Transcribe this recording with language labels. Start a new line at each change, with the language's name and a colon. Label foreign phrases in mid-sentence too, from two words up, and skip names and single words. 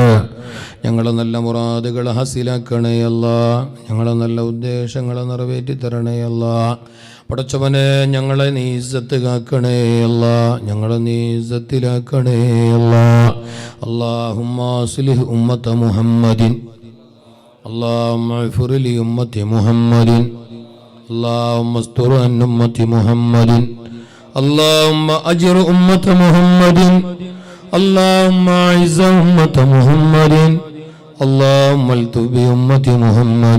Malayalam: ഞങ്ങളെ നല്ല മുറാദുകൾ ഹാസിലാക്കണേ അല്ലാ. ഞങ്ങളെ നല്ല ഉദ്ദേശങ്ങളെ നിറവേറ്റി തരണേ അല്ലാ. പടച്ചവനെ ഞങ്ങളെ നീ ഇസ്സത്ത് കാക്കണേ അല്ലാ. ഞങ്ങളെ നീ ഇസ്സത്തിലാക്കണേ അല്ലാ.
Arabic: اللهم أصلح أمة محمد. اللهم اغفر لأمة محمد. اللهم استر عن أمة محمد. اللهم أجر أمة محمد. اللهم أعز أمة محمد. اللهم التف بأمة محمد.